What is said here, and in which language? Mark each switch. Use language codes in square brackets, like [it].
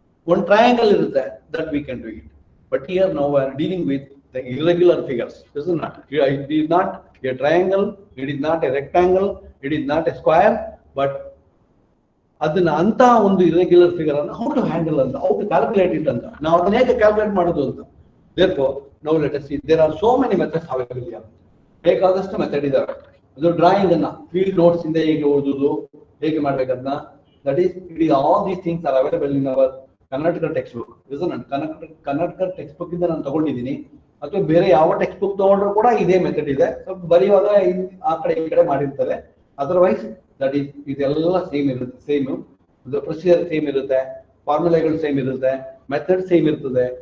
[kn] ಒಂದು ಟ್ರಯಾಂಗಲ್ ಇರುತ್ತೆ, [en] That we can do it. But here ನಾವು are dealing with the irregular figures. This is not, it is not a triangle, it is not a rectangle, it is not a square, but [kn] ಅದನ್ನ ಅಂತ ಒಂದು irregular figure ಅನ್ನು [en] how to handle ಅಂತ, how to calculate it ಅಂತ, [kn] ನಾವು ಅದನ್ನ ಹೇಗೆ calculate ಮಾಡೋದು ಅಂತ. [en] therefore now let us see, there are so many methods available here. [kn] ಬೇಕಾದಷ್ಟು ಮೆಥಡ್ ಇದಾವೆ. ಅದು ಡ್ರಾಯಿಂಗ್ ಅನ್ನ ಫೀಲ್ಡ್ ನೋಟ್ಸ್ ಇಂದ ಹೇಗೆ ಓದುದು, ಹೇಗೆ ಮಾಡ್ಬೇಕದನ್ನ, [en] That is it is all these things are available in our Karnataka text book. [kn] ಇದು ನಾನು ಕರ್ನಾಟಕ ಟೆಕ್ಸ್ಟ್ ಬುಕ್ ಇಂದ ನಾನು ತಗೊಂಡಿದ್ದೀನಿ, ಅಥವಾ ಬೇರೆ ಯಾವ ಟೆಕ್ಸ್ಟ್ ಬುಕ್ ತಗೊಂಡ್ರು ಕೂಡ ಇದೇ ಮೆಥಡ್ ಇದೆ. ಸ್ವಲ್ಪ ಬರೆಯುವಾಗ ಆ ಕಡೆ ಈ ಕಡೆ ಮಾಡಿರ್ತಾರೆ. ಅದರ್ವೈಸ್ ದಟ್ ಈಸ್ ಇದೆಲ್ಲ ಸೇಮ್ ಇರುತ್ತೆ, ಸೇಮ್ ಪ್ರೊಸೀಜರ್ ಸೇಮ್ ಇರುತ್ತೆ, ಫಾರ್ಮುಲಾಗಳು ಸೇಮ್ ಇರುತ್ತೆ, ಮೆಥಡ್ ಸೇಮ್ ಇರ್ತದೆ.